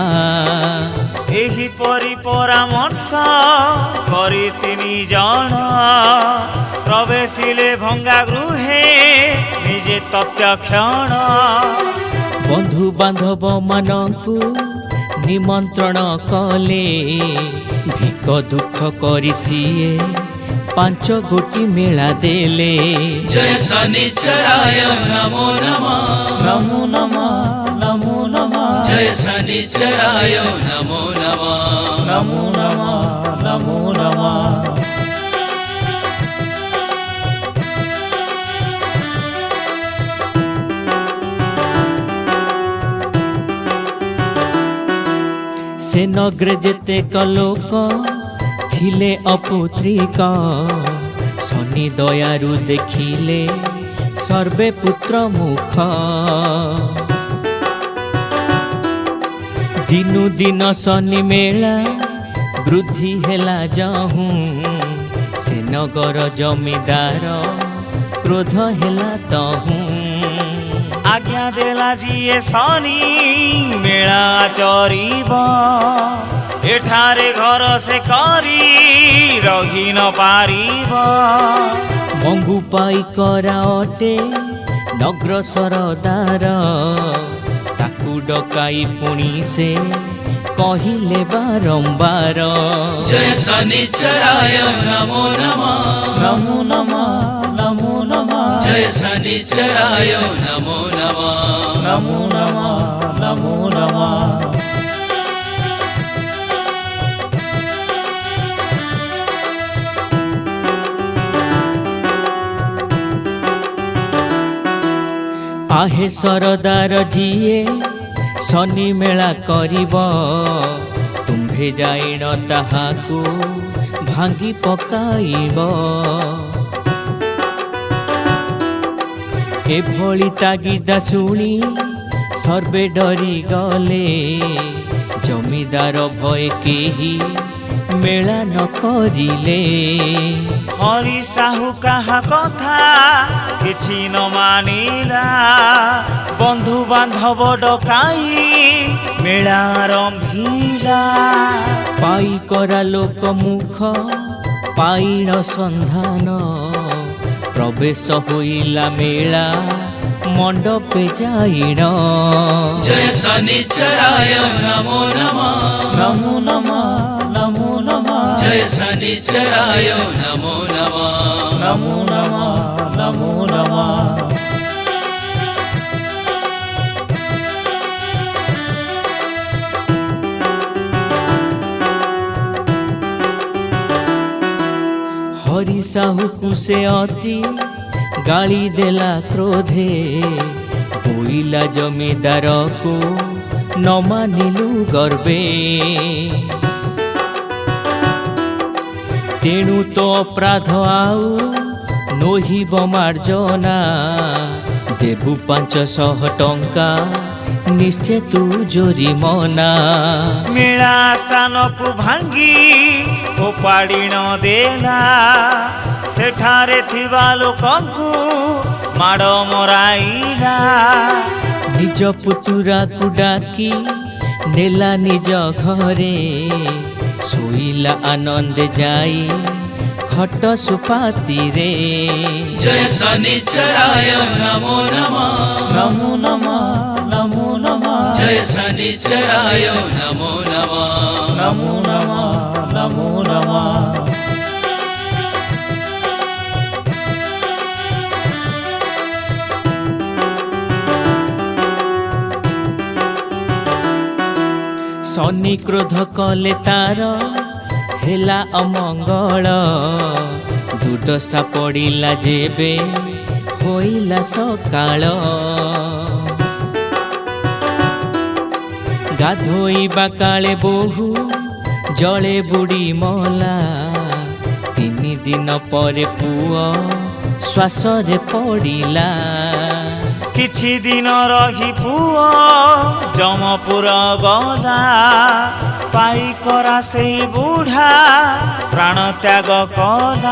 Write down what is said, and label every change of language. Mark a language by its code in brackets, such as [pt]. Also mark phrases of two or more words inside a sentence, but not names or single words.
[or] ଏହି ପରି ପରାମର୍ଶ କରି ତିନି ଜଣ, ପ୍ରବେଶିଲେ ଭଙ୍ଗା ଗୃହେ ନିଜେ ତତ୍କ୍ଷଣ। ବନ୍ଧୁ ବାନ୍ଧବ ମାନଙ୍କୁ ନିମନ୍ତ୍ରଣ କଲେ, ଭିକ ଦୁଃଖ କରି ସିଏ ପାଞ୍ଚ ଗୋଟି ମେଳା ଦେଲେ। [sa] जय शनिश्चराय नमो नमः नमो नमः नमो नमः जय शनिश्चराय नमो नमः नमो नमः नमो नमः। [or] ସେ ନଗରେ ଯେତେକ ଲୋକ ଥିଲେ ଅପୁତ୍ରିକ, ଶନି ଦୟାରୁ ଦେଖିଲେ ସର୍ବେ ପୁତ୍ର ମୁଖ। ଦିନୁ ଦିନ ଶନି ମେଳା ବୃଦ୍ଧି ହେଲା ଯହୁଁ, ସେ ନଗର ଜମିଦାର କ୍ରୋଧ ହେଲା ତହୁଁ। ଆଜ୍ଞା ଦେଲା ଜିଏ ଶନି ମେଳା ଚରିବ, ଏଠାରେ ଘର ସେ କରି ରହି ନ ପାରିବ। ମଙ୍ଗୁ ପାଇ କରା ଅଟେ ନଗ୍ର ସରଦାର, ତାକୁ ଡକାଇ ପୁଣି ସେ କହିଲେ ବାରମ୍ବାର। [sa] जय शनिश्चराय नमो नमः नमो नमः नमो नमः जय शनिश्चराय नमो नमः नमो नमः नमो नमः। [or] आहे ସରଦାର ଯିଏ ଶନି ମେଳା କରିବ, ତୁମ୍ଭେ ଯାଇଣ ତାହାକୁ ଭାଙ୍ଗି ପକାଇବ। ଏଭଳି ତାଗିଦା ଶୁଣି ସର୍ବେ ଡରି ଗଲେ, ଜମିଦାର ଭୟ କେହି ମେଳା ନ କରିଲେ। ହରି ସାହୁ କହା କଥା କିଛି ନ ମାନିଲା, ବନ୍ଧୁ ବାନ୍ଧବ ଡକାଇ ମେଳା ରମ୍ଭିଲା। ପାଇ କରା ଲୋକ ମୁଖ ପାଇଣ ସନ୍ଧାନ ପ୍ରବେଶ ହୋଇଲା ମେଳା ମଣ୍ଡପେ ଯାଇଣ [sa] जय शनिश्चराय नमो नमः नमो नमः नमो नमः जय शनिश्चराय नमो नमः नमो नमः नमो नमः [or] ହରି ସାହୁ ସେ ଅତି ଗାଳି ଦେଲା କ୍ରୋଧେ ବୋଇଲା ଜମିଦାର କୁ ନ ମାନିଲୁ ଗର୍ବେ ତେଣୁ ତୋ ଅପରାଧ ଆଉ ନୋହିବ ମାର୍ଜନା ଦେବୁ 500 ଟଙ୍କା ନିଶ୍ଚୟ ତୁ ଜୋରିମାନା ମେଳା ସ୍ଥାନ କୁ ଭାଙ୍ଗି ଫୋପାଡ଼ି ନ ଦେଲା ସେଠାରେ ଥିବା ଲୋକଙ୍କୁ ମାଡ଼ ମରାଇଲା ନିଜ ପୁତୁରା କୁ ଡାକି ନେଲା ନିଜ ଘରେ ଶୋଇଲା ଆନନ୍ଦ ଯାଇ ଖଟ ସୁପାତି ରେ [sa] जय शनिश्चराय नमो नमः नमो नमः नमो नमः जय शनिश्चराय नमो नमः नमो नमः नमो नमः [or] ଶନି କ୍ରୋଧ କଲେ ତାର ହେଲା ଅମଙ୍ଗଳ ଦୁର୍ଦ୍ଦଶା ପଡ଼ିଲା ଯେବେ ହୋଇଲା ସକାଳ ଗାଧୋଇବା କାଳେ ବୋହୂ ଜଳେ ବୁଡ଼ି ମଲା 3 ଦିନ ପର ପୁଅ ଶ୍ୱାସ ରେ ପଡ଼ିଲା କିଛି ଦିନ ରହି ପୁଅ ଯମପୁର ଗଲା ପାଇ କରା ସେ ବୁଢ଼ା ପ୍ରାଣ ତ୍ୟାଗ କଲା